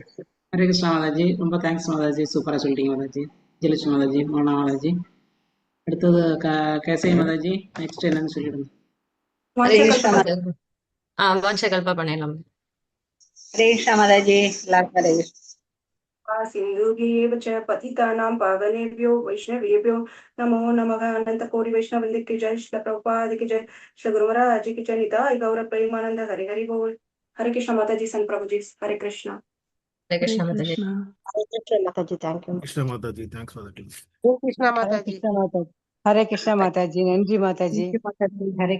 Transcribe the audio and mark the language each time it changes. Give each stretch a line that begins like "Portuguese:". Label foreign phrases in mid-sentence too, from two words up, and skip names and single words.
Tamil: ஹரே கிருஷ்ணா மாதாஜி, ரொம்ப தேங்க்ஸ் மாதாஜி, சூப்பரா சொல்லிட்டீங்க மாதாஜி. ஜெயலட்சுமி மாதாஜி, மோனா மாதாஜி. அடுத்தது கேசை மாதாஜி, நெக்ஸ்ட் என்னன்னு சொல்லிடுங்க. ஹரே கிருஷ்ணா மாதாஜி. வாஞ்சகல்ப பண்ணிடலாம். ஹரே கிருஷ்ணா மாதாஜி, எல்லாருக்கும் ஹரே கிருஷ்ணா.
Sanskrit: सिन्धुभ्येव च पतितानां पावनेभ्यो वैष्णवेभ्यो नमो नमः।
Hindi: अनंत कोटि वैष्णववृंद की जय, श्री प्रभुपाद की जय, श्री गुरु महाराज की जय, निताई गौर प्रेमानंद, हरि हरि बोल। हरे कृष्णा माताजी, संत प्रभु जी, हरे कृष्णा।
Tamil: ஹரே கிருஷ்ணா மாதாஜி. ஹரே கிருஷ்ணா மாதாஜி. தேங்க்யூ. கிருஷ்ண மாதாஜி,
English: thanks for the class.
Tamil: ஹரே கிருஷ்ணா மாதாஜி. ஹரே கிருஷ்ணா மாதாஜி, நன்றி மாதாஜி. மாதாஜி. ஹரே